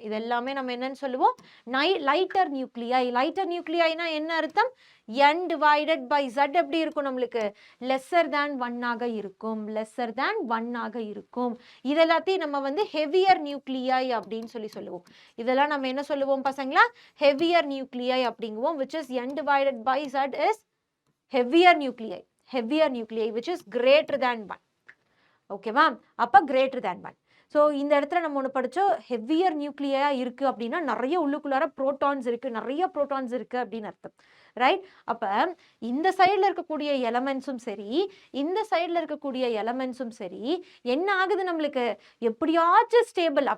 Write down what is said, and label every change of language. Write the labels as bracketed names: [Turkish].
[Tamil] இது எல்லாமே நம்ம என்னன்னு சொல்லுவோம், லைட்டர் நியூக்ளியை. லைட்டர் நியூக்ளியைனா என்ன அர்த்தம், n divided by z எப்படி இருக்கும், நம்மளுக்கு லெஸ்ஸர் தேன் 1 ஆக இருக்கும், லெஸ்ஸர் தேன் 1 ஆக இருக்கும். இதெல்லாத்தையும் நம்ம வந்து ஹெவியர் நியூக்ளியை அப்படின்னு சொல்லுவோம். இதெல்லாம் நம்ம என்ன சொல்லுவோம் பசங்களா, heavier நியூக்ளியை அப்படிங்குவோம். [English] which is n divided by z is heavier nuclei which is greater than 1. [Tamil] ஓகேவா, அப்போ கிரேட்டர் தேன் 1. ஸோ இந்த இடத்துல நம்ம ஒன்று படித்தோம், ஹெவியர் நியூக்ளியா இருக்குது அப்படின்னா நிறைய உள்ளுக்குள்ளார ப்ரோட்டான்ஸ் இருக்குது, நிறைய ப்ரோட்டான்ஸ் இருக்குது அப்படின்னு அர்த்தம். ரைட், அப்போ இந்த சைடில் இருக்கக்கூடிய எலமெண்ட்ஸும் சரி, இந்த சைடில் இருக்கக்கூடிய எலமெண்ட்ஸும் சரி என்ன ஆகுது, நம்மளுக்கு எப்படியாச்சும் ஸ்டேபிள்.